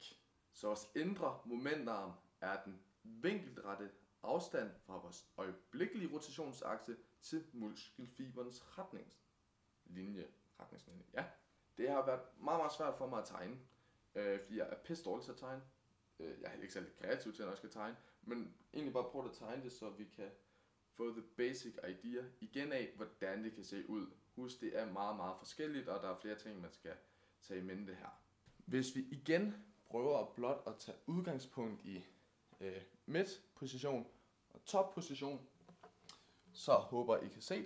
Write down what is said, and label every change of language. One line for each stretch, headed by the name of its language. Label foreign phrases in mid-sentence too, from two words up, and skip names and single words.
Danish: Så vores indre momentarm er den vinkelrette afstand fra vores øjeblikkelige rotationsakse til muskelfiberens retningslinje. Ja. Det har været meget svært for mig at tegne, fordi jeg er pisse dårlig til at tegne. Jeg er ikke særlig kreativ til at jeg skal tegne, men egentlig bare prøve at tegne det, så vi kan få
English: the basic idea
Danish: igen af, hvordan det kan se ud. Husk, det er meget forskelligt, og der er flere ting, man skal tage i mente her. Hvis vi igen prøver blot at tage udgangspunkt i midtposition og topposition, så håber I kan se det.